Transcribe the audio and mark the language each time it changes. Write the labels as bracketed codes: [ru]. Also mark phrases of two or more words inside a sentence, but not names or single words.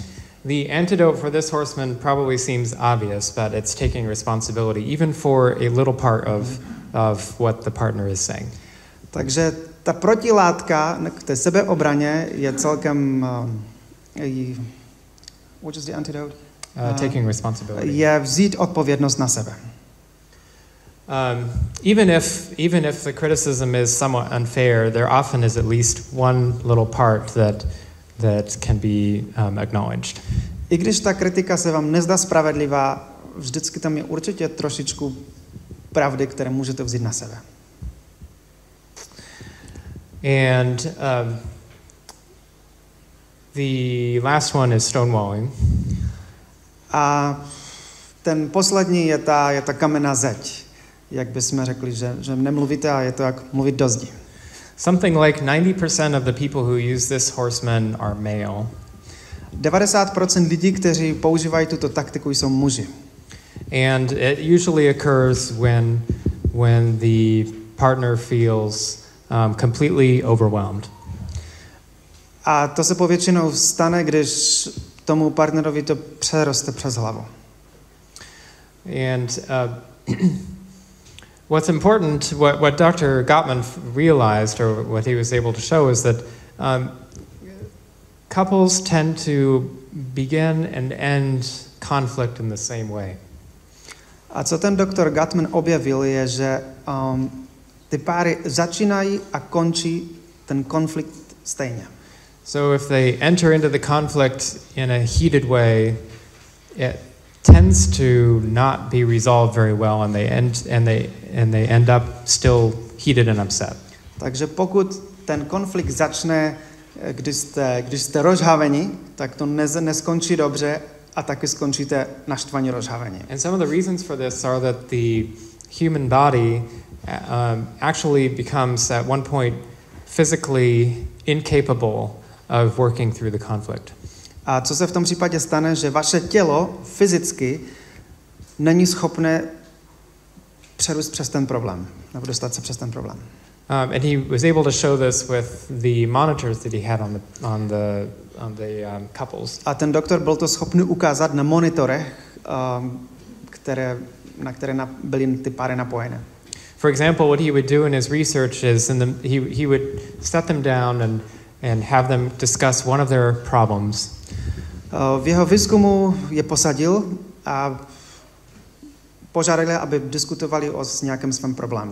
[en] The antidote for this horseman probably seems obvious, but it's taking responsibility even for a little part of what the partner is saying. [cs] Takže ta protilátka k té sebeobraně je celkem [en] what is the antidote? Taking responsibility. [cs] Je vzít odpovědnost na sebe. [en] Even if the criticism is somewhat unfair, there often is at least one little part that can be acknowledged. [cs] I když ta kritika se vám nezdá spravedlivá, vždycky tam je určitě trošičku pravdy, které můžete vzít na sebe. [en] And the last one is stonewalling. [cs] A ten poslední je ta kamenná zeď. Jak bychom řekli, že nemluvíte a je to jak mluvit do zdi. [en] Something like 90% of the people who use this horseman are male. [cs] 90% lidí, kteří používají tuto taktiku, jsou muži. [en] And it usually occurs when the partner feels completely overwhelmed. [cs] A to se povětšinou stane, když tomu partnerovi to přeroste přes hlavu. [en] And what's important, what Dr. Gottman realized, or what he was able to show, is that couples tend to begin and end conflict in the same way. [cs] A co ten doktor Gottman objevil, je, že ty páry začínají a končí ten konflikt stejně. [en] So if they enter into the conflict in a heated way, it tends to not be resolved very well, and they end up still heated and upset. [cs] Takže pokud ten konflikt začne, když jste rozhaveni, tak to neskončí dobře a taky skončíte naštvaní rozhaveni. [en] And some of the reasons for this are that the human body actually becomes at one point physically incapable of working through the conflict. [cs] A co se v tom případě stane, že vaše tělo fyzicky není schopné přerůst přes ten problém, nebo dostat se přes ten problém. [en] And he was able to show this with the monitors that he had on the couples. [cs] A ten doktor byl to schopný ukázat na monitorech, na které byly ty páry napojené. [en] For example, what he would do in his research is he would set them down and have them discuss one of their problems. [cs] V jeho výzkumu je posadil a požádali, aby diskutovali o nějakém svém problému.